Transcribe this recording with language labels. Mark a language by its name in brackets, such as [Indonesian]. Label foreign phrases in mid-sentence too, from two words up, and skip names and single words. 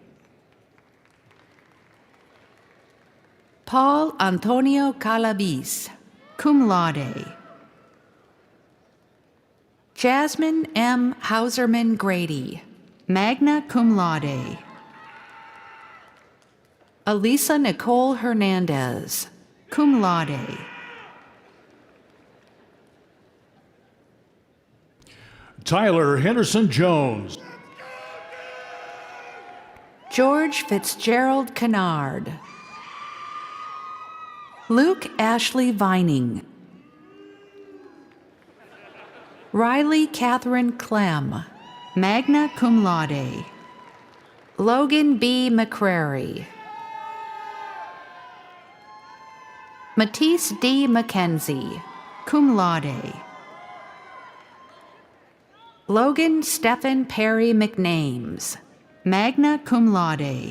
[English] Paul Antonio Calabis, [Latin] cum laude. [English] Jasmine M. Hauserman Grady, [Latin] magna cum laude. [English] Elisa Nicole Hernandez, [Latin] cum laude. [English] Tyler Henderson Jones. George Fitzgerald Kennard. Luke Ashley Vining. Riley Catherine Clem, [Latin] magna cum laude. [English] Logan B. McCrary. Matisse D. McKenzie, [Latin] cum laude. [English] Logan Stephen Perry McNames, [Latin] magna cum laude.